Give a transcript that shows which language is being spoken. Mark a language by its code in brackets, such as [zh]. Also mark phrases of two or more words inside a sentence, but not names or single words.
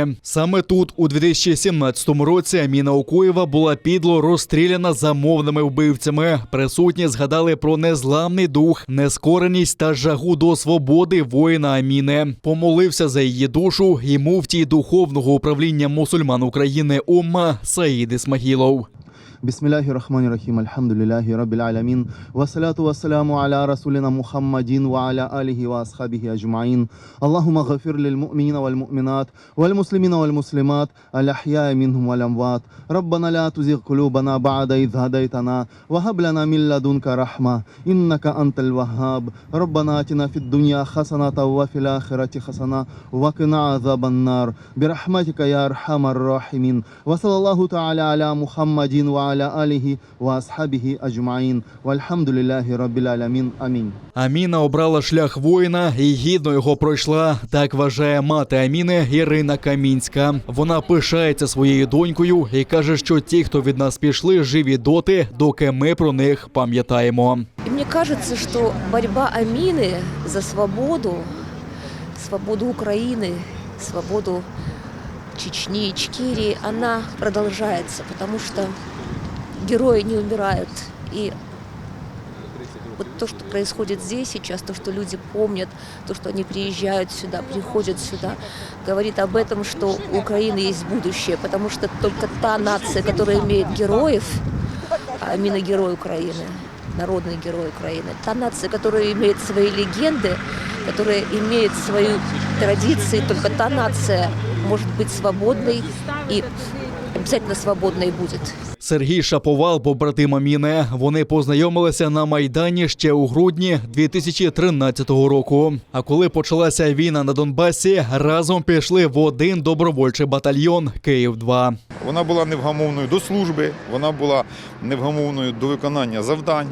[uk] Саме тут, у 2017 році, Аміна Окуєва була підло розстріляна замовними вбивцями. Присутні згадали про незламний дух, нескореність та жагу до свободи воїна Аміни. Помолився за її душу і муфтій Духовного управління мусульман України Умма Саїд Ісмагілов. [ar] بسم الله الرحمن الرحيم، الحمد لله رب العالمين، والصلاة والسلام على رسولنا محمد وعلى آله وأصحابه أجمعين. اللهم اغفر للمؤمنين والمؤمنات، والمسلمين والمسلمات، الأحياء منهم والأموات. ربنا لا تزغ قلوبنا بعد إذ هديتنا، وهب لنا من لدنك رحمة، إنك أنت الوهاب. ربنا آتنا في الدنيا حسنة وفي الآخرة حسنة، وقنا عذاب النار. برحمتك يا أرحم الراحمين. وصلى الله تعالى على محمد وعلى آله وأصحابه أجمعين. والحمد لله رب العالمين. [uk] Амінь. Аміна обрала шлях воїна і гідно його пройшла. Так вважає мати Аміни Ірина Камінська. Вона пишається своєю донькою і каже, що ті, хто від нас пішли, живі доти, доки ми про них пам'ятаємо. І мені кажеться, що боротьба Аміни за свободу, свободу України, свободу Чечни, Ичкерии, [ru] она продолжается, потому что герои не умирают. И вот то, что происходит здесь сейчас, то, что люди помнят, то, что они приезжают сюда, приходят сюда, говорит об этом, что у Украины есть будущее, потому что только та нация, которая имеет героев, а именно герой Украины, народный герой Украины, та нация, которая имеет свои легенды, которая имеет свои традиции, только та нация может быть свободной и обязательно свободной будет. [uk] Сергій Шаповал, побратим Аміни. Вони познайомилися на Майдані ще у грудні 2013 року. А коли почалася війна на Донбасі, разом пішли в один добровольчий батальйон «Київ-2». Вона була невгамовною до служби, вона була невгамовною до виконання завдань.